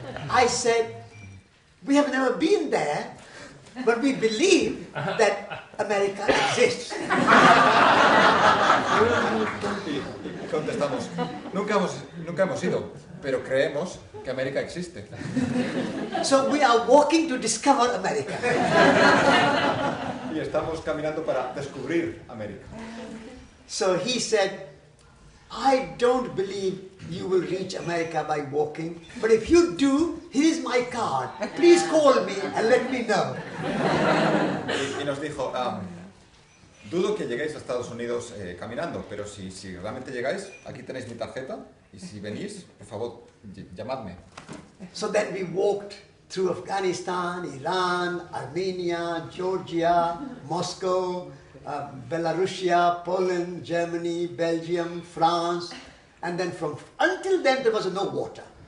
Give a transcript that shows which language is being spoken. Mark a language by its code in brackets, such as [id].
[en] I said, "We have never been there, but we believe that America exists." [es] Y contestamos, nunca hemos ido, pero creemos que América existe. [en] So we are walking to discover America. [es] Y estamos caminando para descubrir América. [en] So he said, "I don't believe you will reach America by walking, but if you do, here is my card. Please call me and let me know." [es] Y nos dijo, dudo que lleguéis a Estados Unidos caminando, pero si realmente llegáis, aquí tenéis mi tarjeta, y si venís, por favor, llamadme. [en] So then we walked through Afghanistan, Iran, Armenia, Georgia, Moscow, Belarusia, Poland, Germany, Belgium, France, and then until then there was no water.